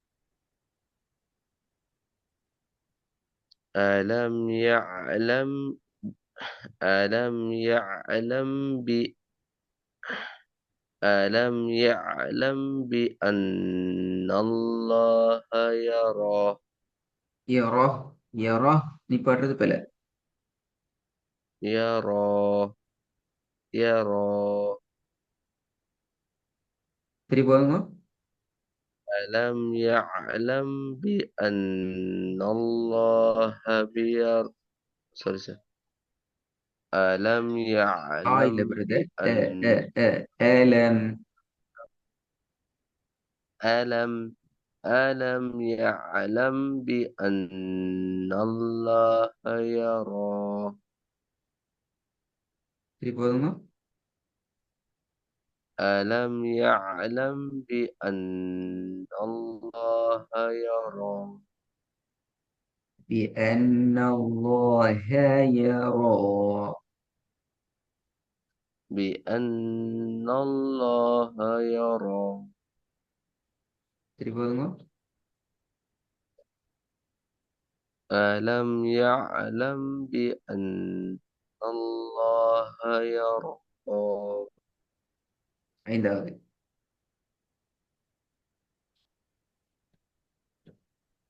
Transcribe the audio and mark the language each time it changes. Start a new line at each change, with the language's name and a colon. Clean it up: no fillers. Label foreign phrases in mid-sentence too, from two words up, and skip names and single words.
Arabic: ألم يعلم ألم يعلم ألم يعلم بأن الله يرى. يرى. يرى
Tamil: நீ பாடுறது பிழை.
Arabic: يرى. يرى.
Tamil: திருப்பி பாருங்க.
Arabic: ألم يعلم بأن الله
English: sorry sorry.
Arabic: ألم
Tamil: இல்ல
Arabic: يعلم
Tamil: பிரதர்.
Arabic: بأن ألم. ألم ألم يعلم بأن الله يرى.
Tamil: திருப்பி பாருங்க.
Arabic: ألم يعلم بأن الله يرى. بأن الله يرى. بأن الله يرى.
Tamil: திருப்பி பாருங்க.
Arabic: ألم يعلم بأن الله يرى.
Tamil: ஐந்தாவது.